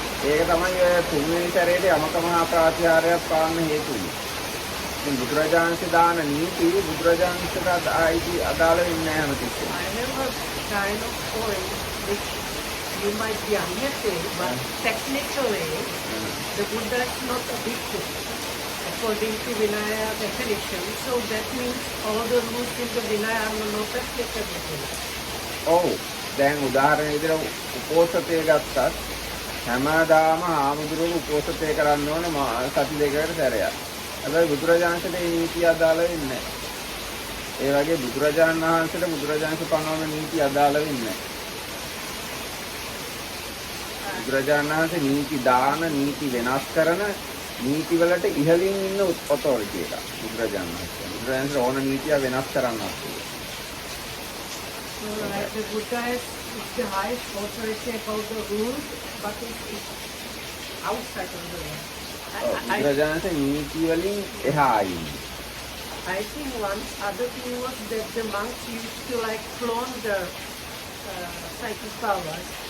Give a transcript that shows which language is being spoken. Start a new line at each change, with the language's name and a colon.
Sinhala: ඒක තමයි ඔය තුන්වෙනි සැරේට යමක මහා ප්‍රාතිහාර්යයක් පාන්න හේතු වෙන්නේ. ඉතින් බුදුරජාණන්සේ දාන නීති බුදුරජාණන්සේට අදාළ වෙන්නේ නැහැ හැමතිස්සෙම.
English: I have a kind of point which you might be unhappy, but technically the Buddha is not a bhikkhu according to Vinaya definition. So that means all the rules in the Vinaya are not applicable.
Sinhala: ඔව්. දැන් උදාහරණ විදිහට උපෝසතය ගත්තත් හැමදාම ආමුදුරුවෝ උපෝසතය කරන්න ඕන සති දෙකකට සැරයක්. හැබැයි බුදුරජාණන්සේට මේ නීතිය අදාළ වෙන්නේ නැහැ. ඒ වගේ බුදුරජාණන් වහන්සේට බුදුරජාණන්සේ පනවන නීතිය අදාළ වෙන්නේ නැහැ. බුදුරජාණන් වහන්සේ නීති දාන නීති වෙනස් කරන නීති වලට ඉහළින් ඉන්න ඔතොරිටි එක. බුදුරජාණන් වහන්සේ ඕන නීතිය වෙනස් කරන්නත්.
English: So like the Buddha is the highest authority about the rules, but it's outside of the law.
Sinhala: බුදුරජාණන්සේ නීති වලින් එහා ඉන්නේ.
English: I think one other thing was that the monks used to like flaunt their psychic powers